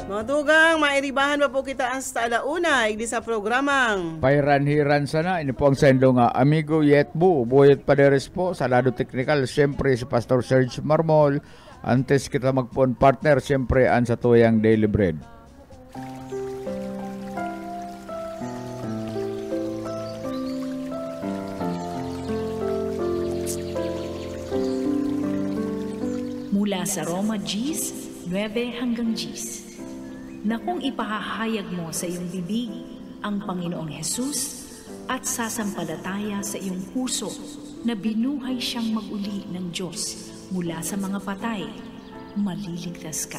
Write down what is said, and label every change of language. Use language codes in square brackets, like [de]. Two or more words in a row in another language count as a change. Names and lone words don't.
[bik] Mga tugang, mairibahan pa po kita hasta alauna, igdi sa programang Pairan-hiran sana. Ini po ang sendo nga amigo Yetbu, Boyet Paderes po, sa lado technical. Siyempre si Pastor Serge Marmol. Antes kita magpon partner, siyempre ang sa tuyang Daily Bread. [tl] Mula sa Roma Gs, 9 hanggang Gs, na kung ipahahayag mo sa iyong bibig ang Panginoong Hesus at sasampalataya sa iyong puso na binuhay siyang mag-uli ng Diyos mula sa mga patay, maliligtas ka.